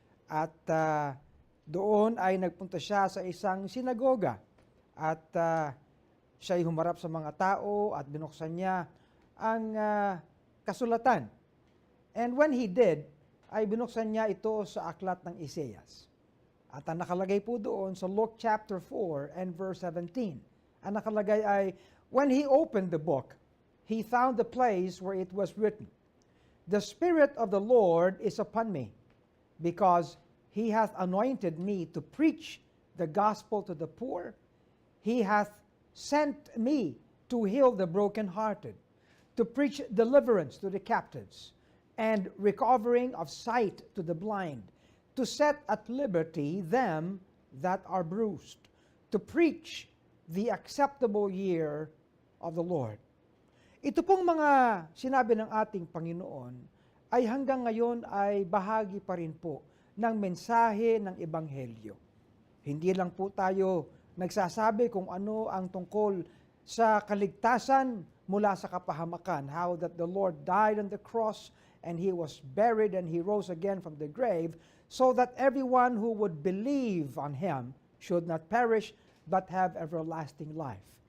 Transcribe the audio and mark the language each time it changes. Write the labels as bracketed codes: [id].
[tl] At doon ay nagpunta siya sa isang sinagoga at siya'y humarap sa mga tao at binuksan niya ang kasulatan. [en] And when he did, [tl] ay binuksan niya ito sa aklat ng Isaias. At ang nakalagay po doon sa [en] Luke chapter 4 and verse 17, [tl] ang nakalagay ay, [en] when he opened the book, he found the place where it was written, "The Spirit of the Lord is upon me, because he hath anointed me to preach the gospel to the poor. He hath sent me to heal the brokenhearted, to preach deliverance to the captives, and recovering of sight to the blind, to set at liberty them that are bruised, to preach the acceptable year of the Lord." [tl] Ito pong mga sinabi ng ating Panginoon ay hanggang ngayon ay bahagi pa rin po ng mensahe ng Ebanghelyo. Hindi lang po tayo nagsasabi kung ano ang tungkol sa kaligtasan mula sa kapahamakan, [en] how that the Lord died on the cross and He was buried and He rose again from the grave, so that everyone who would believe on Him should not perish but have everlasting life.